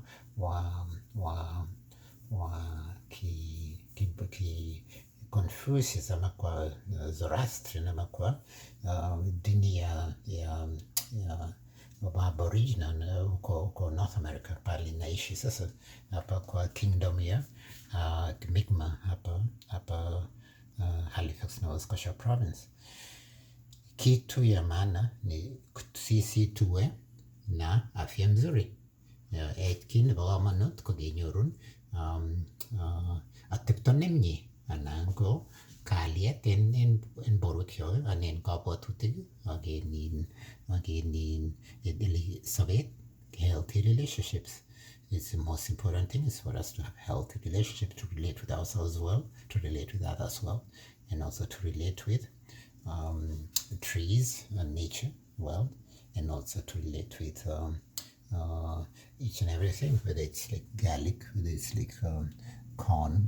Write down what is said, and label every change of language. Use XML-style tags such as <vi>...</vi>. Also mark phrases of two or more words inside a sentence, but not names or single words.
<sw>wa Confucius ama kwa Zoroastrian ama kwa dini ya Aboriginal huko North America pale naishi sasa, hapa kwa kingdom ya Mi'kmaq hapa Halifax, Nova Scotia Province. Kitu ya maana ni sisi tuwe na afya mzuri.</sw> <kln>Kit nebo komonut ko kenyorun atepto nemie anan ko kalyet en borwekyok anan en kabwatutik ak en sobet.</kln> <en>Healthy relationships, it's the most important thing is for us to have healthy relationships, to relate with ourselves well, to relate with others well, and also to relate with trees and nature well, and also to relate with each and everything, whether it's like garlic, whether it's like corn.</en>